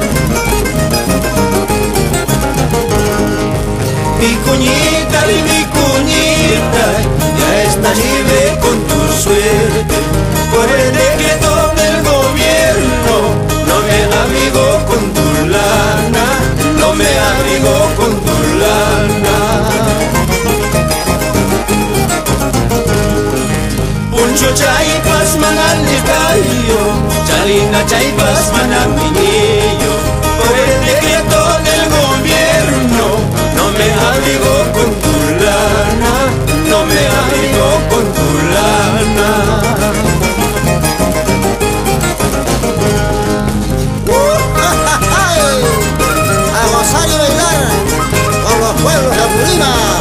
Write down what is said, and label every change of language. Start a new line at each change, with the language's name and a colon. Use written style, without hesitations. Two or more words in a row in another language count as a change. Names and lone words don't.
Spanish: Mi cuñita y mi cuñita, ya estás libre con tu suerte. Por el decreto del gobierno, no me abrigo con tu lana, no me abrigo con tu lana.
Quechua: Puncho chaipas manalitayo, chalina chaipas manaminiyo.
Spanish: Por el decreto del gobierno, no me abrigo con tu lana, no me abrigo con tu lana. A gozar y bailar con los pueblos de Apurímac.